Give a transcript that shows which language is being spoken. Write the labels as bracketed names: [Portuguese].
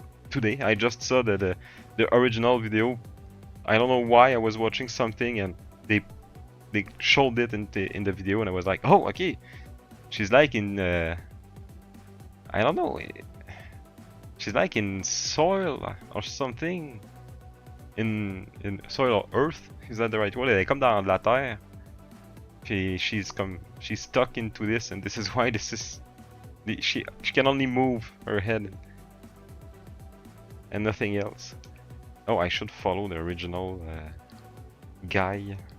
[English] today, I just saw the original video. I don't know why I was watching something and they showed it in the video and I was like, oh, okay. She's like in... I don't know. She's like in soil or something. In soil or earth. Is that the right word? [French] Elle est comme dans la terre. [English] Puis she's stuck into this, and this is why this is... she can only move her head and nothing else. Oh, I should follow the original guy.